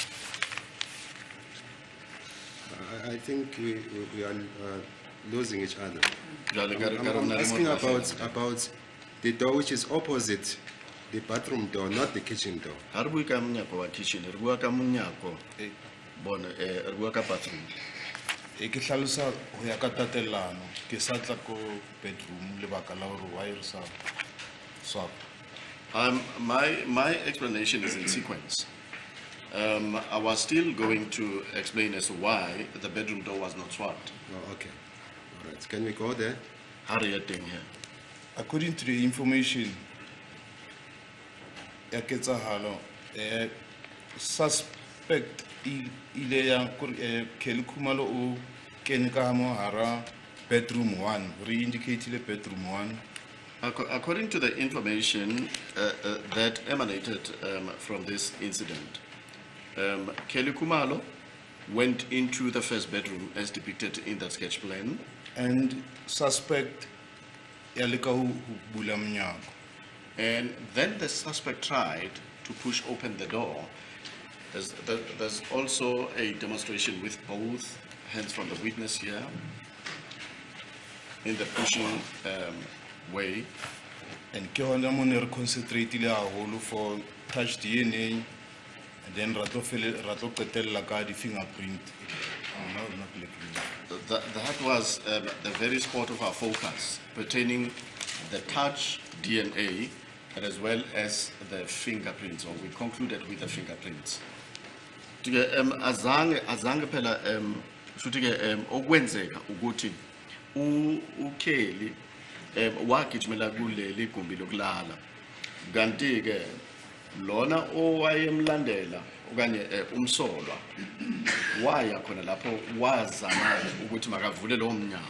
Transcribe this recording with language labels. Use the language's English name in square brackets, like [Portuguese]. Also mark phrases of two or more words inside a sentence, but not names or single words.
[English] I think we are losing each other. I'm I'm asking about the door which is opposite the bathroom door, not the kitchen door. [Southern Sotho] Ha re bue ka monyako wa kitchen, re bua ka monyako bona re bua ka bathroom. E ke hlalosa ho ya ka tatelano ke sa tla ko bedroom lebaka la hore why re sa swap. [English] My explanation is in sequence. I was still going to explain as to why the bedroom door was not swapped. Oh, okay. All right. Can we go there? Hurry up here. According to the information [Southern Sotho] ya ketsahalo suspect ile ya Kelly Khumalo o kene ka mo hara bedroom 1 re indicate le bedroom 1. [English] According to the information that emanated from this incident, Kelly Khumalo went into the first bedroom as depicted in that sketch plan. [Southern Sotho] And suspect ya leka ho bula mnyako. [English] And then the suspect tried to push open the door. There's also a demonstration with both hands from the witness here in the pushing way. [Southern Sotho] And ke hona mo ne re concentrate le haholo [English] for touch DNA, and then [Southern Sotho] ra tlo qetella ka di fingerprint. [English] That was the very spot of our focus pertaining the touch DNA as well as the fingerprints, or we concluded with the fingerprints. [Xhosa] Azange phela futhi ke okwenzeka ukuthi uKelly wagijimela kuleli gumbi lokulala, kanti ke lona owayemlandela okanye umsolwa waya khona lapho wazama ukuthi makavule lo mnyango.